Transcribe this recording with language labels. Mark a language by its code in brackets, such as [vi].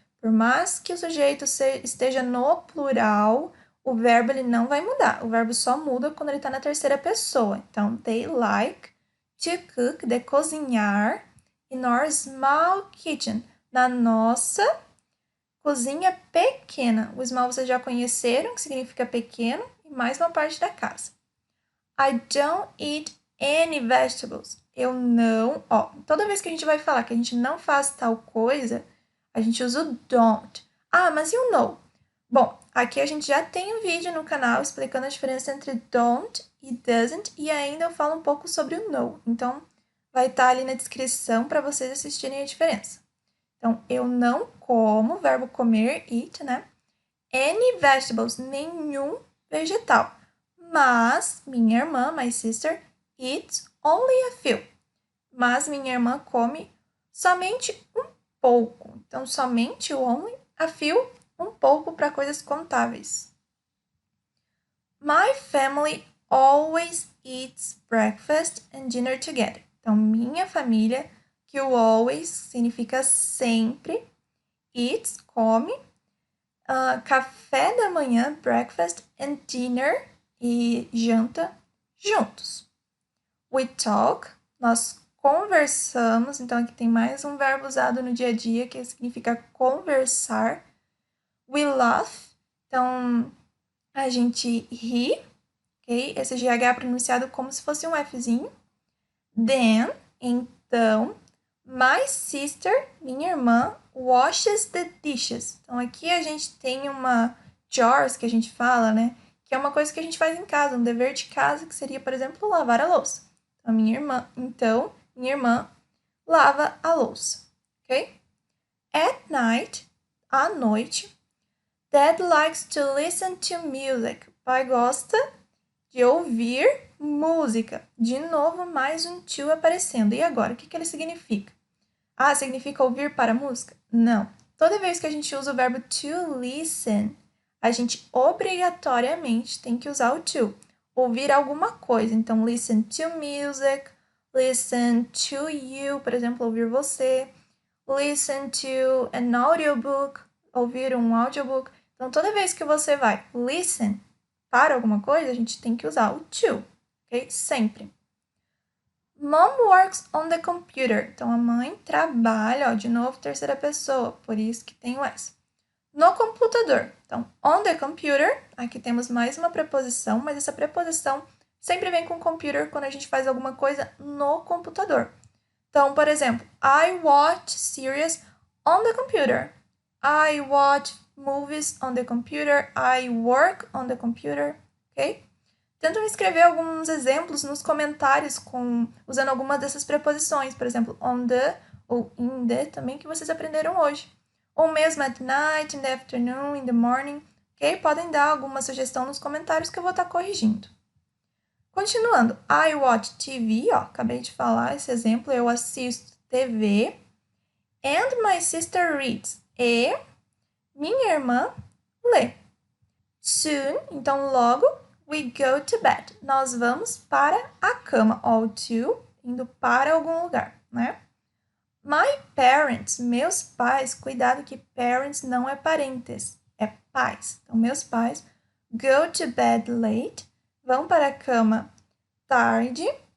[pt] Por mais que o sujeito esteja no plural, o verbo ele não vai mudar. O verbo só muda quando ele está na terceira pessoa. Então, [en] they like to cook, [pt] de cozinhar, [en] in our small kitchen, [pt] na nossa cozinha pequena. O small vocês já conheceram, que significa pequeno, e mais uma parte da casa. [en] I don't eat any vegetables. [pt] Eu não, toda vez que a gente vai falar que a gente não faz tal coisa, a gente usa o don't. Ah, mas e o no? Bom, aqui a gente já tem um vídeo no canal explicando a diferença entre don't e doesn't, e ainda eu falo um pouco sobre o no. Então, vai estar ali na descrição para vocês assistirem a diferença. Então, eu não como, verbo comer, eat, né? [en] Any vegetables, [pt] nenhum vegetal. Mas minha irmã, [en] my sister, eats only a few. [pt] Mas minha irmã come somente um pouco. Então, somente o only, a few, um pouco para coisas contáveis. [en] My family always eats breakfast and dinner together. [pt] Então, minha família, que o always significa sempre, eats, come, café da manhã, breakfast, [en] and dinner, [pt] e janta juntos. [en] We talk, [pt] nós conversamos, então aqui tem mais um verbo usado no dia a dia que significa conversar. [en] We laugh, [pt] então a gente ri, ok? Esse GH é pronunciado como se fosse um Fzinho. Then, então, [en] my sister, [pt] minha irmã, [en] washes the dishes. [pt] Então, aqui a gente tem uma chores que a gente fala, né? Que é uma coisa que a gente faz em casa, um dever de casa, que seria, por exemplo, lavar a louça. Então, minha irmã lava a louça, ok? [en] At night, [pt] à noite, [en] Dad likes to listen to music. [pt] Pai gosta de ouvir música. De novo, mais um to aparecendo. E agora, o que ele significa? Ah, significa ouvir para música? Não. Toda vez que a gente usa o verbo to listen, a gente obrigatoriamente tem que usar o to. Ouvir alguma coisa. Então, [en] listen to music, listen to you, [pt] por exemplo, ouvir você. [en] Listen to an audiobook, [pt] ouvir um audiobook. Então, toda vez que você vai listen para alguma coisa, a gente tem que usar o to, ok? Sempre. [en] Mom works on the computer. [pt] Então, a mãe trabalha, ó, de novo, terceira pessoa, por isso que tem o S. No computador. Então, [en] on the computer, [pt] aqui temos mais uma preposição, mas essa preposição sempre vem com computer quando a gente faz alguma coisa no computador. Então, por exemplo, [en] I watch series on the computer. I watch movies on the computer. I work on the computer, ok? [pt] Tentam escrever alguns exemplos nos comentários usando algumas dessas preposições, por exemplo, on the ou in the também, que vocês aprenderam hoje. Ou mesmo [en] at night, in the afternoon, in the morning, ok? [pt] Podem dar alguma sugestão nos comentários que eu vou estar corrigindo. Continuando, [en] I watch TV, [pt] ó, acabei de falar esse exemplo, eu assisto TV. [en] And my sister reads. [pt] E minha irmã lê. [en] Soon, [pt] então logo, [en] we go to bed. [pt] Nós vamos para a cama. All to, indo para algum lugar, né? [en] My parents, [pt] meus pais, cuidado que parents não é parentes, é pais. Então, meus pais [en] go to bed late, [pt] vão para a cama tarde.